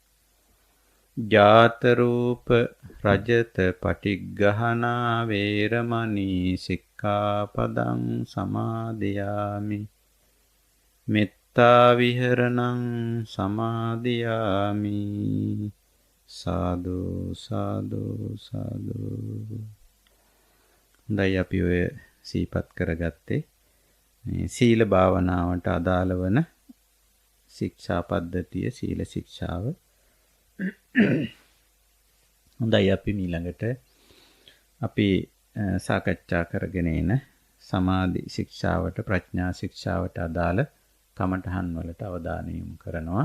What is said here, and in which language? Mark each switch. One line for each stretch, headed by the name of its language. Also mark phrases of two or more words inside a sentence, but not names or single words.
Pali: ජාත රූප රජත පටිග්ගහනා වේරමණී සික්ඛාපදං සමාදියාමි. මෙත්තා විහරණං සමාදියාමි. සාදු සාදු සාදු.
Sinhala: හොඳයි, අපි ඔය සීපත් කරගත්තේ මේ සීල භාවනාවට අදාළ වන ශික්ෂා පද්ධතිය, සීල ශික්ෂාව. හොඳයි, අපි ඊළඟට අපි සාකච්ඡා කරගෙන එන සමාධි ශික්ෂාවට, ප්‍රඥා ශික්ෂාවට අදාළ කමඨහන් වලට අවධානය යොමු කරනවා.